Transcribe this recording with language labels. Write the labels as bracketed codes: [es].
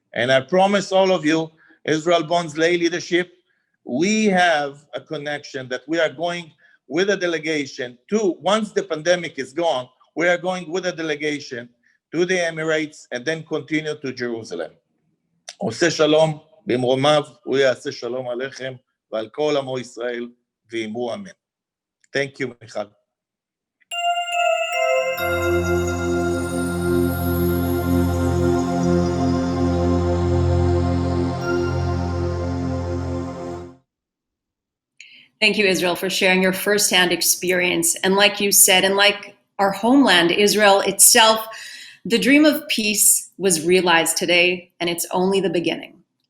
[en] And I promise all of you, Israel Bonds lay leadership, we have a connection that we are going with a delegation to, once the pandemic is gone, we are going with a delegation to the Emirates and then continue to Jerusalem. [he] עושה שלום במרומיו, הוא יעשה שלום עליכם ועל כל עמו ישראל ואמרו אמן. [en] Thank you, מיכל. Thank you, Israel, for sharing your firsthand experience. And like you said, and like our homeland, Israel itself, the dream of peace was realized today, and it's only the beginning.